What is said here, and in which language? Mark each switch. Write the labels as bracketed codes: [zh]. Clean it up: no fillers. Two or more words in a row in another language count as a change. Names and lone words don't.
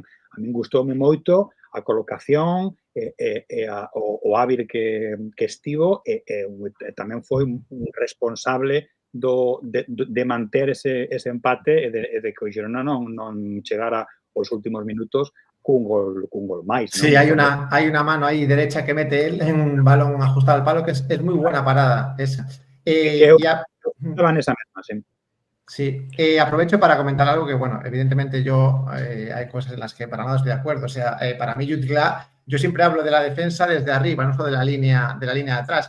[gl] A min gustoume moito a colocación o hábil que estivo e tamén foi un responsable de manter ese empate e de que o Girona non chegara aos últimos minutos cun gol máis. [es] Sí, [gl] hai unha [es] mano aí derecha que mete él en un balón ajustado al palo que es moi buena parada esa. [gl] Estaba nesa mesma, sí. [es] Sí, aprovecho para comentar algo que, bueno, evidentemente yo hay cosas en las que para nada estoy de acuerdo. O sea, para mí Jutgla, yo siempre hablo de la defensa desde arriba, no solo de la línea de atrás.